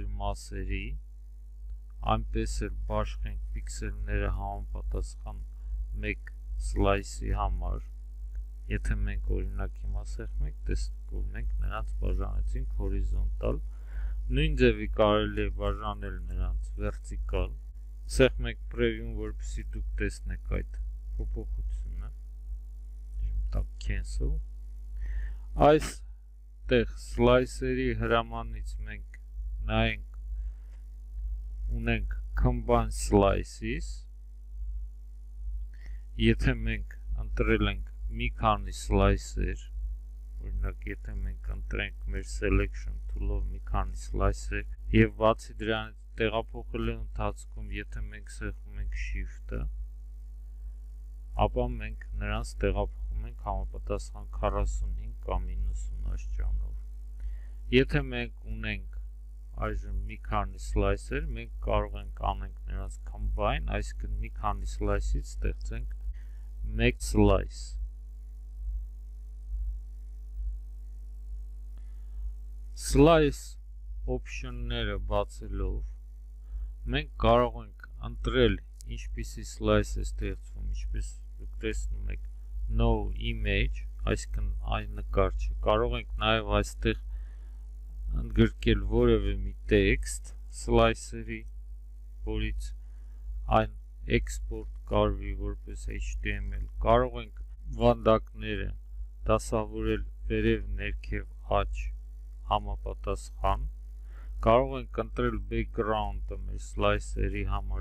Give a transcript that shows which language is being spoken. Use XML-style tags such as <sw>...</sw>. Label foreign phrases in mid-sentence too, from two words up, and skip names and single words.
<hy>մասերի, այնպես էլ բաշխենք պիքսելները համապատասխան մեկ slice-ի համար։ Եթե մենք օրինակ հիմա սեղմենք, տեսնենք, որ մենք նրանց բաժանեցինք հորիզոնտալ, նույն ձևի կարելի է բաժանել նրանց vertical, սեղմենք preview-ն, որպեսզի դուք տեսնեք այդ փոփոխությունը, տակ cancel, այստեղ slice-երի հրամանից մենք նայենք, ունենք</hy> <en>combine slices,</en> <hy>եթե մենք ընտրել ենք մի քանի slice-եր, օրինակ եթե մենք ընտրենք մեր</hy> <en>selection tool-</en> <hy>ով մի քանի slice-եր եւ բացի դրանից տեղափոխելու ընթացքում եթե մենք սեղմում ենք shift-ը, ապա մենք նրանց տեղափոխում ենք համապատասխան 45 կամ 90 աստիճանով։ Եթե մենք ունենք այժմ մի քանի slice-եր, մենք կարող ենք անենք նրանց combine, այսինքն մի քանի slice-ից ստեղծենք մեկ slice։</hy> <en>Slice option-</en> <hy>ները բացելով մենք կարող ենք ընտրել ինչպիսի slice է ստեղծվում, ինչպես դուք տեսնում եք</hy> <en>no image,</en> <hy>այսինքն այն նկար չէ, կարող ենք նաև այստեղ ընդգրկել որևէ մի տեքստ slice-երի, որից այն export կարվի որպես HTML, կարող ենք վանդակները դասավորել վերև, ներքև, աջ համապատասխան, կարող ենք ընտրել background-ը մեր slice-երի համար</hy>